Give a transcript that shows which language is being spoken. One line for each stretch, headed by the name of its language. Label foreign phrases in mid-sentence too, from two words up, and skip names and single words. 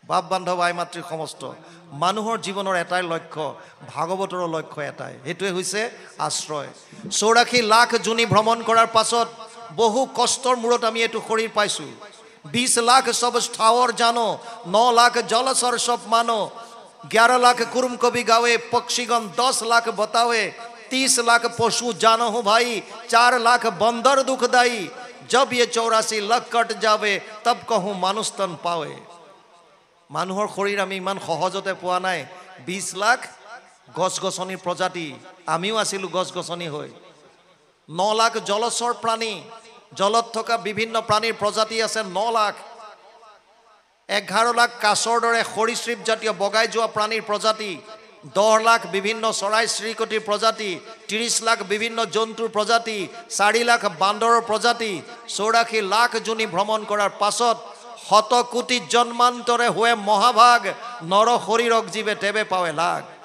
Assamese: বাপ বান্ধৱ আই মাতৃ সমস্ত মানুহৰ জীৱনৰ এটাই লক্ষ্য ভাগৱতৰ লক্ষ্য এটাই হেতুৱে হৈছে আশ্ৰয় 84 লাখ জুনি ভ্ৰমণ কৰাৰ পাছত বহু কষ্টৰ মূৰত আমি এটো শৰীৰ পাইছো
Hindi: 20 लाख सब स्थावर जानो 9 लाख जलचर सब मानो 11 लाख कुरुम कवि गावे पक्षीगण 10 लाख बतावे 30 लाख पशु जानो हो भाई 4 लाख बंदर दुखदाई जब ये 84 लाख कट जावे तब कहूँ मानुष तन पावे
Assamese: মানুহৰ শৰীৰ আমি ইমান সহজতে পোৱা নাই 20 লাখ গছ গছনিৰ প্ৰজাতি আমিও আছিলো গছ গছনি হৈ 9 লাখ জলচৰ প্ৰাণী জলত থকা বিভিন্ন প্ৰাণীৰ প্ৰজাতি আছে 9 লাখ 11 লাখ কাছৰ দৰে সৰীসৃপ জাতীয় বগাই যোৱা প্ৰাণীৰ প্ৰজাতি 10 লাখ বিভিন্ন চৰাই চিৰিকটিৰ প্ৰজাতি 30 লাখ বিভিন্ন জন্তুৰ প্ৰজাতি 4 লাখ বান্দৰৰ প্ৰজাতি 84 লাখ জুনি ভ্ৰমণ কৰাৰ পাছত শত কোটি জন্মান্তৰে হোৱে মহাভাগ নৰ শৰীৰক জীৱে তেবে পাৱে লাগ